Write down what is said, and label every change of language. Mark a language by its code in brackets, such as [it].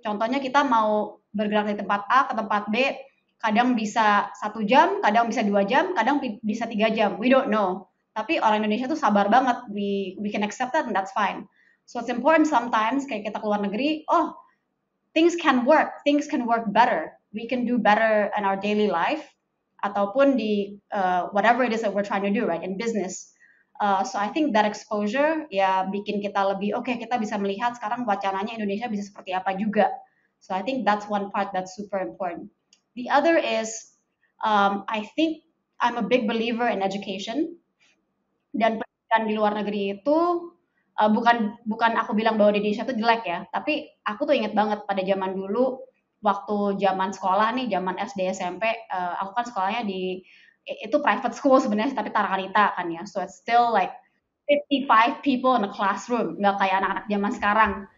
[id] Contohnya kita mau bergerak dari tempat A ke tempat B, kadang bisa 1 jam, kadang bisa 2 jam, kadang bisa 3 jam. [en] We don't know. [id] Tapi orang Indonesia tuh sabar banget. [en] We can accept that and that's fine. So it's important sometimes [id] kayak kita keluar negeri, [en] oh things can work better. We can do better in our daily life [id] ataupun di [en] whatever it is that we're trying to do, right, in business. So I think that exposure [id] ya bikin kita lebih kita bisa melihat sekarang wacananya Indonesia bisa seperti apa juga. [en] So I think that's one part that's super important. The other is I think I'm a big believer in education, [id] dan pendidikan di luar negeri itu bukan aku bilang bahwa di Indonesia itu jelek ya, tapi aku tuh inget banget pada zaman dulu waktu zaman sekolah nih, zaman SD SMP, aku kan sekolahnya di itu private school sebenarnya tapi Tarakanita kan ya, [en] so it's still like 55 people in a classroom, [id] nggak kayak anak-anak zaman sekarang.